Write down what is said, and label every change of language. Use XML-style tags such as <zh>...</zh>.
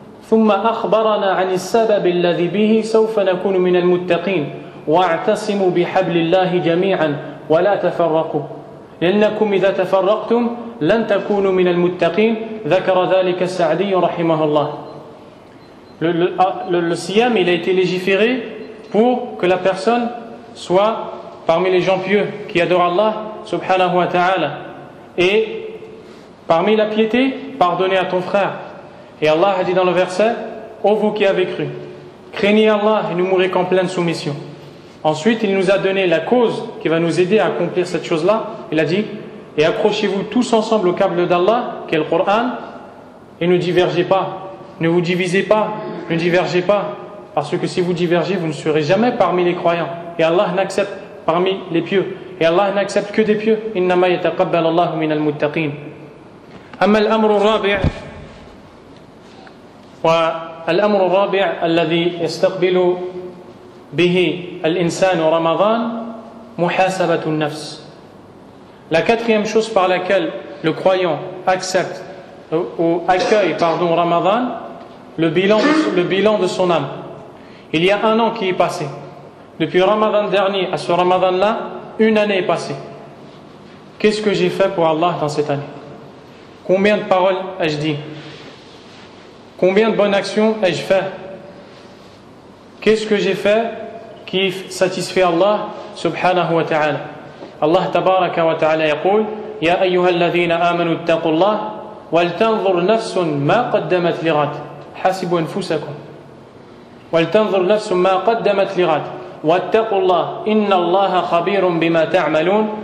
<ar>ثم أخبرنا عن السبب الذي به سوف نكون من المتقين. واعتصموا بحبل الله جميعا ولا تفرقوا لأنكم إذا تفرقتم لن تكونوا من المتقين. ذكر ذلك السعدي رحمه الله.</ar> <fr>Le siyam, il a été légiféré pour que la personne soit parmi les gens pieux qui adorent Allah subhanahu wa ta'ala. Et parmi la piété, pardonnez à ton frère. Et Allah a dit dans le verset: ô vous qui avez cru, craignez Allah et ne mourrez qu'en pleine soumission. Ensuite, il nous a donné la cause qui va nous aider à accomplir cette chose-là. Il a dit: et accrochez-vous tous ensemble au câble d'Allah, qui est le Coran, et ne divergez pas, ne vous divisez pas, ne divergez pas, parce que si vous divergez, vous ne serez jamais parmi les croyants. Et Allah n'accepte parmi les pieux. Et Allah n'accepte que des pieux.</fr> <ar>Innama yataqabbal Allahu min al-muttaqin. Amma al-amru al-rabi' والأمر الرابع الذي يستقبل به الإنسان رمضان محاسبة النفس.</ar> <fr>La quatrième chose par laquelle le croyant accepte ou accueille Ramadan, le bilan de son âme. Il y a un an qui est passé. Depuis Ramadan dernier à ce Ramadan-là, une année est passée. Qu'est-ce que j'ai fait pour Allah dans cette année? Combien de paroles ai-je dit? Combien de bonnes actions ai-je fait? Qu'est-ce que j'ai fait qui satisfait Allah subhanahu wa ta'ala?</fr> <ar>Allah tabaraka wa ta'ala يقول: يا أيها الذين آمنوا اتقوا الله ولتنظر نفس ما قدمت لغد حاسبوا أنفسكم ولتنظر نفس ما قدمت لغد واتقوا الله إن الله خبير بما تعملون.</ar>